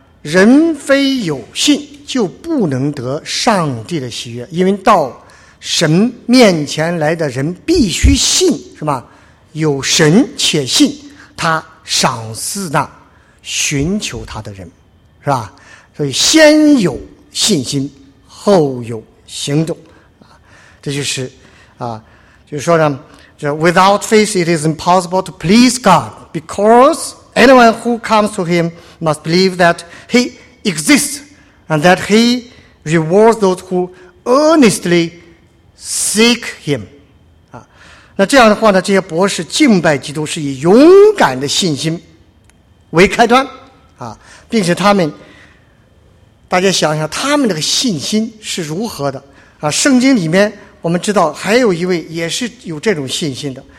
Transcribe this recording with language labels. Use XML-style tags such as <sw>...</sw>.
<zh>人非有信就不能得上帝的喜悦，因为到神面前来的人必须信，是吧？有神且信他赏赐那寻求他的人，是吧？所以先有信心后有行动，这就是啊，就是说呢，就</zh> <en>without faith it is impossible to please God becauseAnyone who comes to him must believe that he exists and that he rewards those who earnestly seek him.</en> <zh>啊，那这样的话呢，这些博士敬拜基督是以勇敢的信心为开端啊，并且他们，大家想想他们这个信心是如何的啊？圣经里面我们知道还有一位也是有这种信心的。</zh>